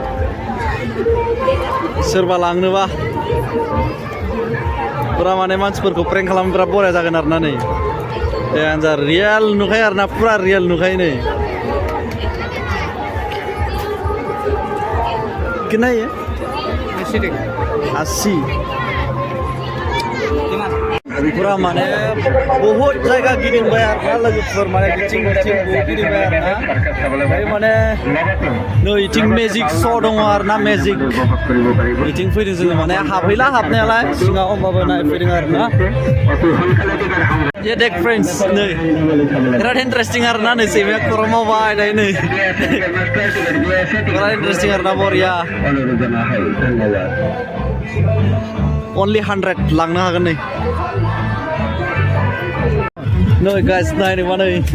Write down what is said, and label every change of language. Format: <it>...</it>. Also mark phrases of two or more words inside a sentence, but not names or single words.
<brx>सोरबा लांनोबा पुरा माने मानसिफोरखौ प्रेंक खालामनो बिराद बरिया जागोन आरोना नै डेन्जार रियेल नुखायो आरोना पुरा रियेल नुखायो नै</brx> <hi>कितना है</hi> <brx>80 पूरा माने बहुत जायगा गिदिंबाय आरोना लोगोफोर माने बिथिं गिदिंबाय आरोना माने नै इथिं मेजिक श' दङ आरोना मेजिक इथिं फैदों जोङो माने हाबहैला हाबनायालाय सिङाव होमबाबो नायफैदों आरोना</brx> <hi>ये देख</hi> <brx>फ्रेंड्स नै बिराद इन्टारेस्टिं आरोना नै सैमाया खर' मावबाय दायो नै बिराद इन्टारेस्टिं आरोना बरिया only 100 लांनो हागोन नै नै गाइस नायनो मा नै</brx>